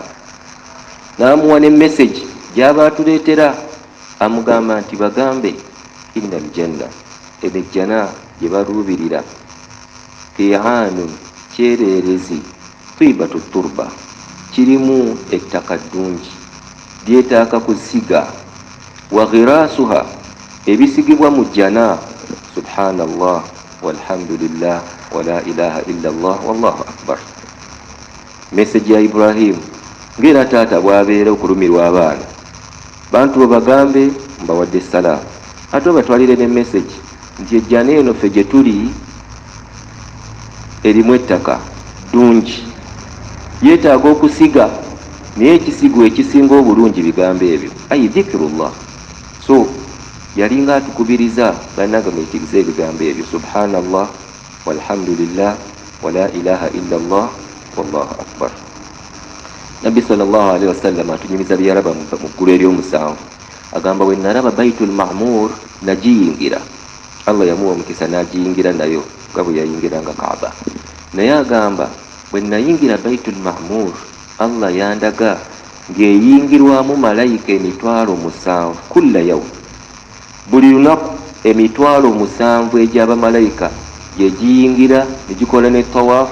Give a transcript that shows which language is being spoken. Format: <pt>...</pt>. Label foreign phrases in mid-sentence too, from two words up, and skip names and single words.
<lg>N'amuwa ne message gy'aba atuleetera, amugamba nti bagambe</lg> <ar>إن الجنة,</ar> <lg>emejjana gye baluubirira, qi'aanun, kyereerezi,</lg> <ar>طيبة التربة,</ar> <lg>kirimu ettaka ddungi lyetaaka kusiga,</lg> <ar>وغراسها,</ar> <lg>ebisigibwa mu jjana,</lg> <ar>سبحان الله والحمد لله ولا إله إلا الله والله أكبر.</ar> <lg>Message ya Ibrahim ng'era taata bw'abeera okulumirwa abaana, bantu bwe bagambe mbawadde salaamu, ate obatwalire ne message nti ejjana eno ffe gye tuli erimu ettaka ddungi, yeetaaga okusiga, naye ekisigo ekisinga obulungi bigambo ebyo, ayi dhikirullah. So yalinga atukubiriza bannaga mwekirize ebigambo ebyo,</lg> <ar>سبحان الله والحمد لله ولا إله إلا الله والله أكبر.</ar> <lg>Nabbi</lg> <ar>صلى الله عليه وسلم</ar> <lg>atunyumiza byaraba mu ggulu ery'omusanvu. Agamba bwe nalaba Baitul Ma'mur nagiyingira, Allah yamuwa omukisa n'agiyingira nayo nga bwe yayingiranga Kaaba. Naye agamba bwe nayingira Baitul Ma'mur, Allah yandaga ng'eyingirwamu malayika 7,000</lg> <ar>كل يوم,</ar> <lg>buli lunaku 7,000 egy'abamalayika gye giyingira ne gikola ne tawaafu.</lg>